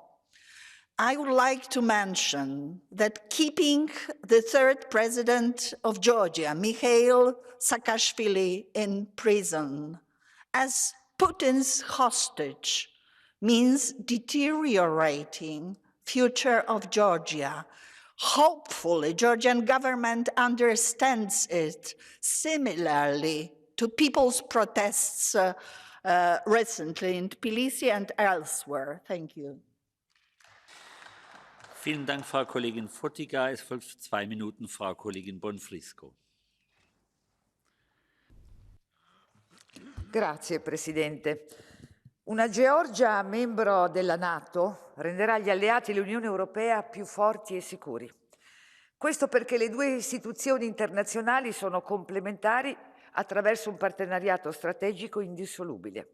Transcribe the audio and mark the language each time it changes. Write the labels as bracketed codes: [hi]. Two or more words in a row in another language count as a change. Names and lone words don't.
[en] I would like to mention that keeping the third president of Georgia, Mikhail Saakashvili, in prison as Putin's hostage means deteriorating future of Georgia. Hopefully, Georgian government understands it similarly to people's protests recently in Tbilisi and elsewhere. Thank you. [de] Vielen Dank, Frau Kollegin Fotyga. Es folgt für 2 Minuten Frau Kollegin Bonfrisco. [it] Grazie, Presidente. Una Georgia membro della NATO renderà gli alleati dell'Unione Europea più forti e sicuri. Questo perché le due istituzioni internazionali sono complementari attraverso un partenariato strategico indissolubile.